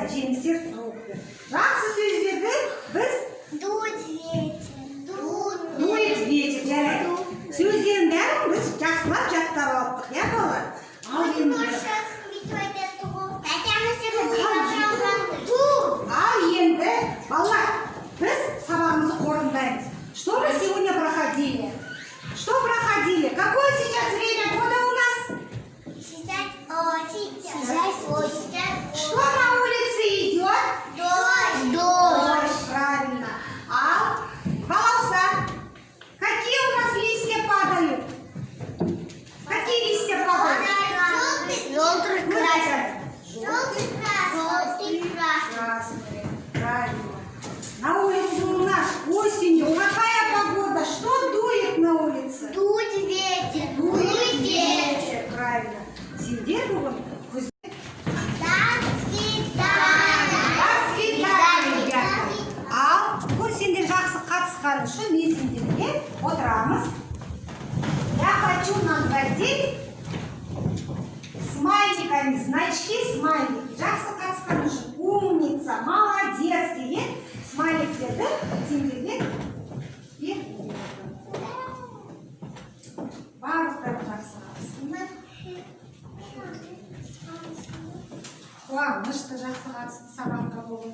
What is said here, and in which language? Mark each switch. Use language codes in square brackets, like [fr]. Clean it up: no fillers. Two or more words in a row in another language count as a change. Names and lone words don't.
[kk] еңсер сұрайды. Жақсы сөздерді біз [ru] Дует ветер. дует ветер, [kk] жарайды. Сөздердің бәрін біз жақсылап жаттап алдық, иә балалар? Ал енді балалар, біз сабағымызды қорытындаймыз. [ru] Что мы сегодня проходили? Что проходили? Какое сейчас время года у нас? Что на улице идет? Дождь, правильно. А балауса? Какие у нас листья падают? Какие листья падают? Красные, правильно. На улице у нас осенью какая погода? Что дует на улице? Дует ветер. Дует ветер, правильно. [kk] Сендер бүгін күз. [ru] До свидания, ребята. [kk] Ал бүгін сендер жақсы қатысқан үшін мен сендерге отырамыз. [ru] Я хочу наградить смайликами, значки, смайлики. [kk] Жақсы қатысқан үшін [ru] умница, молодец [kk] деген смайликтерді сендерге беріп барлықтары жақсы қатысыңдар. Қуанышты жақсы қатысты сабаққа болып.